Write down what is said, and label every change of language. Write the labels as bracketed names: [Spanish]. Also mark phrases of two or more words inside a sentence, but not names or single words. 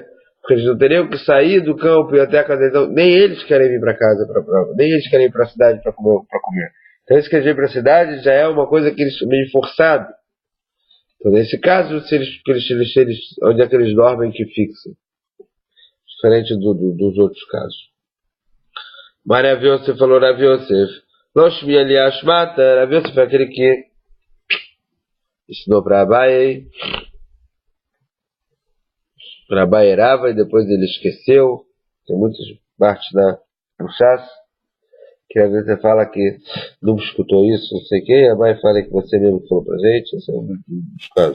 [Portuguese] Porque eles não teriam que sair do campo e até a casa. Então, nem eles querem vir para casa, nem eles querem ir para a cidade para comer. Então, eles querem ir para a cidade já é uma coisa que eles meio forçado. Então, nesse caso, onde é que eles dormem que fixa? Diferente dos outros casos. Mas Rav Yosef falou, Rav Yosef, [Aramaic] לא שמיע לי הא שמעתא, [Portuguese] Rav Yosef é aquele que ensinou para Abai Rava e depois ele esqueceu. Tem muitas partes no Shas que às vezes você fala que não escutou isso, não sei quem, Abai fala que você mesmo falou pra gente, esse é um dos casos.